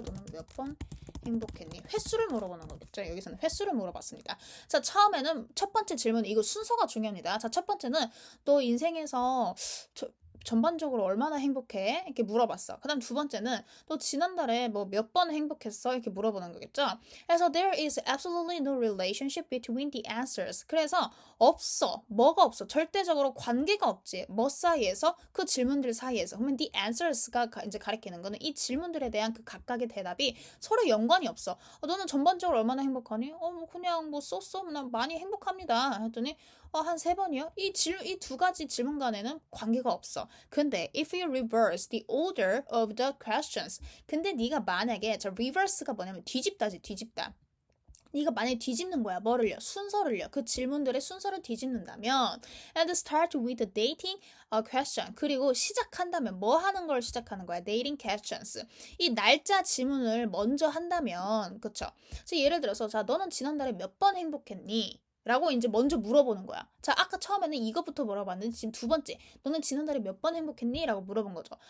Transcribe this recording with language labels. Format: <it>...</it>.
<ko>너는 몇 번 행복했니? 횟수를 물어보는 거겠죠? 여기서는 횟수를 물어봤습니다. 자, 처음에는 첫 번째 질문, 이거 순서가 중요합니다. 자, 첫 번째는 너 인생에서 전반적으로 얼마나 행복해? 이렇게 물어봤어. 그 다음 두 번째는 너 지난달에 뭐 몇 번 행복했어? 이렇게 물어보는 거겠죠? 그래서</ko> <en>there is absolutely no relationship between the answers.</en> <ko>그래서 없어. 뭐가 없어. 절대적으로 관계가 없지. 뭐 사이에서? 그 질문들 사이에서. 그러면 the answers가 이제 가리키는 거는 이 질문들에 대한 그 각각의 대답이 서로 연관이 없어. 너는 전반적으로 얼마나 행복하니? 뭐 그냥 뭐 쏘쏘 나 많이 행복합니다. 했더니 한 세 번이요? 이 두 가지 질문 간에는 관계가 없어. 근데</ko> <en>if you reverse the order of the questions,</en> <ko>근데 네가 만약에 저 reverse가 뭐냐면 뒤집다지, 뒤집다. 네가 만약에 뒤집는 거야. 뭐를요? 순서를요. 그 질문들의 순서를 뒤집는다면</ko> <en>and start with the dating question.</en> <ko>그리고 시작한다면 뭐 하는 걸 시작하는 거야?</ko> <en>dating questions.</en> <ko>이 날짜 질문을 먼저 한다면 그쵸? 예를 들어서 자 너는 지난달에 몇 번 행복했니? 라고 이제 먼저 물어보는 거야. 자, 아까 처음에는 이것부터 물어봤는데 지금 두 번째, 너는 지난달에 몇 번 행복했니? 라고 물어본 거죠.</ko>